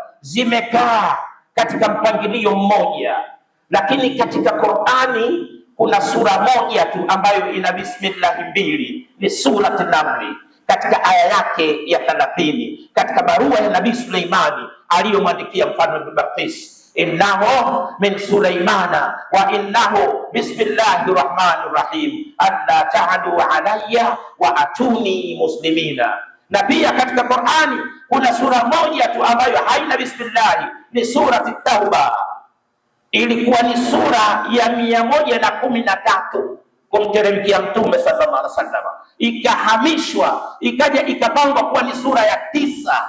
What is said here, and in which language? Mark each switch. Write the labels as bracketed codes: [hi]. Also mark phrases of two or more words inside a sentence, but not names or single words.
[sw] Zimekaa katika mpangilio mmoja, lakini katika Qur'ani kuna sura moja tu ambayo ina bismillah mbili, ni surati Namli katika aya yake ya 30 katika barua ya Nabii Suleimani aliyomwandikia mfalme Bilqis, [ar] إنه من سليمان وإنه بسم الله الرحمن الرحيم ألا تعلوا علي وأتوني مسلمين. [sw] Na pia katika Qur'ani kuna sura moja tu ambayo haina bismillah, ni surati Tauba. Ilikuwa ni sura ya 113 kumteremkia Mtume [ar] صلى الله عليه وسلم, [sw] ikahamishwa ikaja ikapangwa kuwa ni sura ya 9.